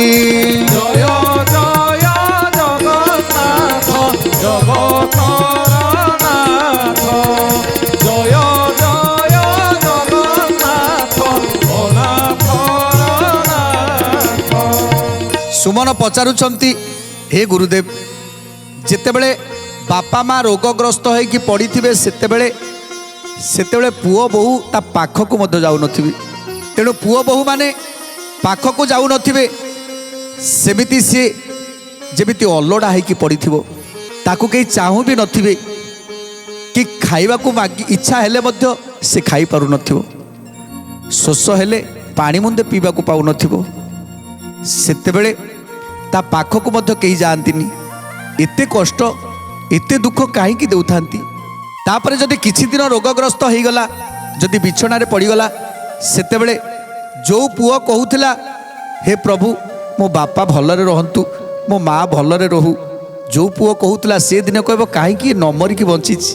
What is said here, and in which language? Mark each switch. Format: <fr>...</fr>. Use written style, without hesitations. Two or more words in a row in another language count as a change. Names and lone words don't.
<or>ଜୟ ଜୟ ଜଗନ୍ନାଥ ଜଗତର ନାଥ ଜୟ ଜୟ ଜଗନ୍ନାଥ ଅନାଥର ନାଥ। ସୁମନ ପଚାରୁଛନ୍ତି ହେ ଗୁରୁଦେବ ଯେତେବେଳେ ବାପା ମାଁ ରୋଗଗ୍ରସ୍ତ ହୋଇକି ପଡ଼ିଥିବେ ସେତେବେଳେ ପୁଅ ବୋହୂ ତା ପାଖକୁ ମଧ୍ୟ ଯାଉ ନଥିବେ। ତେଣୁ ପୁଅ ବୋହୂ ମାନେ ପାଖକୁ ଯାଉ ନଥିବେ ସେମିତି ସି ଯେମିତି ଅଲୋଡ଼ା ହୋଇକି ପଡ଼ିଥିବ ତାକୁ କେହି ଚାହୁଁ ଭି ନଥିବେ କି ଖାଇବାକୁ ମାଗି ଇଚ୍ଛା ହେଲେ ମଧ୍ୟ ସେ ଖାଇ ପାରୁ ନଥିବ। ଶୋଷ ହେଲେ ପାଣି ମୁନ୍ଦେ ପିଇବାକୁ ପାଉନଥିବ, ସେତେବେଳେ ତା ପାଖକୁ ମଧ୍ୟ କେହି ଯାଆନ୍ତିନି। ଏତେ କଷ୍ଟ ଏତେ ଦୁଃଖ କାହିଁକି ଦେଉଥାନ୍ତି? ତାପରେ ଯଦି କିଛି ଦିନ ରୋଗଗ୍ରସ୍ତ ହେଇଗଲା, ଯଦି ବିଛଣାରେ ପଡ଼ିଗଲା, ସେତେବେଳେ ଯେଉଁ ପୁଅ କହୁଥିଲା ହେ ପ୍ରଭୁ ମୋ ବାପା ଭଲରେ ରହନ୍ତୁ, ମୋ ମା ଭଲରେ ରହୁ, ଯେଉଁ ପୁଅ କହୁଥିଲା ସେ ଦିନେ କହିବ କାହିଁକି ନ ମରିକି ବଞ୍ଚିଛି।</or>